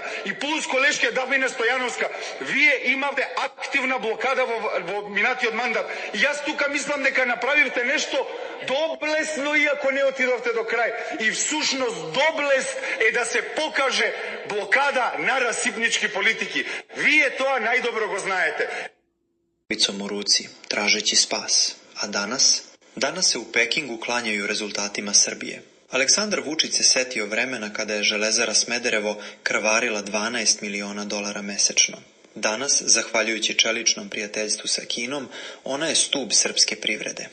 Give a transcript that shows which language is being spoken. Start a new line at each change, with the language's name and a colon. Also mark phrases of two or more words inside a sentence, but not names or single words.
Macedonian: И плюс колешке Дафина Стојановска, вие имате активна блокада во минатиот мандат. И јас тука мислам дека направивте нешто доблесно, иако не отидовте до крај. И всушност доблест е да се покаже блокада на расипнички политики. Вие тоа најдобро го знаете.
Serbian: Vicom u ruci, tražeći spas. A danas? Danas se u Pekingu klanjaju rezultatima Srbije. Aleksandar Vučić se setio vremena kada je Železara Smederevo krvarila $12 miliona mesečno. Danas, zahvaljujući čeličnom prijateljstvu sa Kinom, ona je stub srpske privrede.